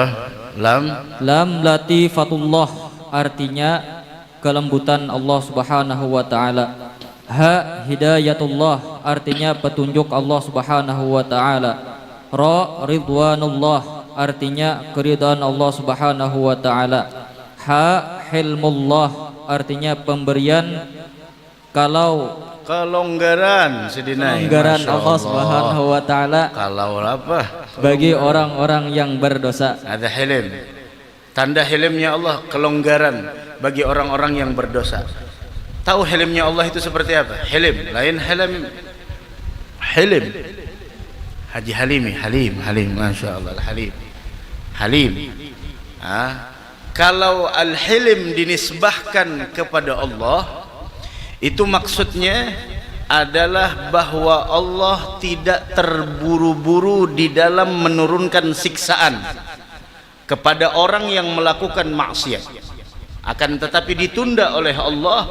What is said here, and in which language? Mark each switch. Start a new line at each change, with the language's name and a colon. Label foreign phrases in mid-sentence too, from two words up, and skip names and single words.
Indonesian: Lam latifatullah, artinya kelembutan Allah
Arabic: سبحانه وتعالى.
Indonesian: Ha hidayatullah, artinya petunjuk Allah
Arabic: سبحانه وتعالى.
Indonesian: Ra ridwanullah artinya keridhaan Allah
Arabic: سبحانه وتعالى.
Indonesian: Ha hilmullah artinya pemberian kelonggaran sedinai. Kelonggaran
Arabic: ما شاء الله سبحانه وتعالى
Indonesian: Kalau apa? bagi orang-orang yang berdosa. Ada hilim. Tanda hilimnya Allah kelonggaran bagi orang-orang yang berdosa. Tahu hilimnya Allah itu seperti apa? Hilim, lain hilim. Hilim. Haji Halimi, Halim,
Arabic: ما شاء الله, Halim.
Indonesian: Kalau al-hilim dinisbahkan kepada Allah, itu maksudnya adalah bahwa Allah tidak terburu-buru di dalam menurunkan siksaan kepada orang yang melakukan maksiat, akan tetapi ditunda oleh Allah.